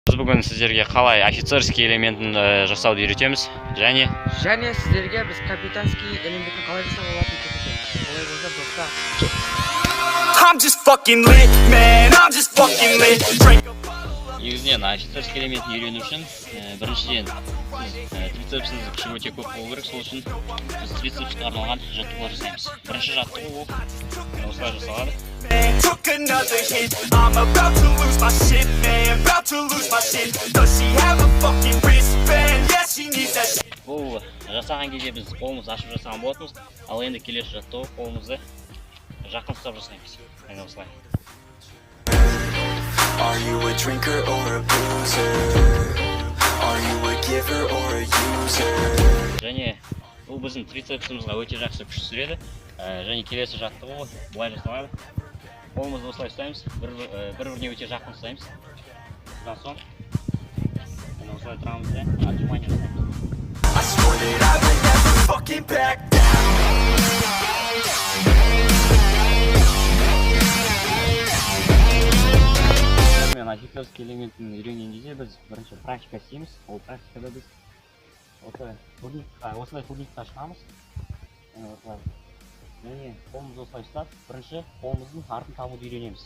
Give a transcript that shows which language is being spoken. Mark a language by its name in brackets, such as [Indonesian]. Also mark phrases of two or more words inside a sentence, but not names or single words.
[Kazakh] Biz бүгін сіздерге қалай офицерский элементін жасауды үйретеміз. Және сіздерге біз капитанский элементін қалай жасауға болатынын көрсетеміз. Олай болса достар. [English] I'm just fucking lit, man. I'm just fucking lit. [Kazakh] негізінен офицерский элементін үйрену үшін біріншіден трицепсіңіз күші өте көп болу керек. Сол үшін біз трицепске арналған жаттығулар жасаймыз. Бірінші жаттығу осылай жасалады. [English] Took another hit. I'm about to lose my shit, man. About to lose my shit. Does she have a fucking wristband? Yeah, she needs that shit. [Kazakh] Бұл жасаған кезде біз қолымызды ашып жасаған болатынбыз. Ал енді келесі жаттығу қолымызды жақын ұстап жасаймыз. Әне осылай. [English] Are you a drinker or a boozer? Are you a giver or a user? [Kazakh] Және бұл біздің трицепсімізға өте жақсы күш түсіреді. Және келесі жаттығу былай жасалады. Қолымызды осылай ұстаймыз, бір-біріне өте жақын ұстаймыз. Содан соң осылай тұрамыз да отжимание жасаймыз. [English] I swore that I would never fucking back down. [Kazakh] Мен офицерский элементін үйренген кезде біз бірінші практика істейміз. Ол практикада біз осылай турникқа шығамыз. Және қолымызды осылай ұстап, бірінші қолымыздың артын табуды үйренеміз.